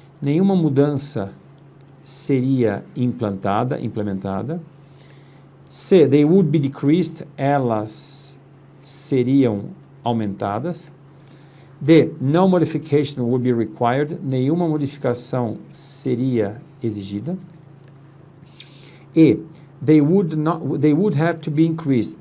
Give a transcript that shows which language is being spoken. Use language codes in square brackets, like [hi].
[pt] Nenhuma mudança seria implementada. C. [en] They would be decreased. [pt] Elas seriam aumentadas. [en] D. No modification would be required. [pt] Nenhuma modificação seria exigida. E. [en] They would have to be increased.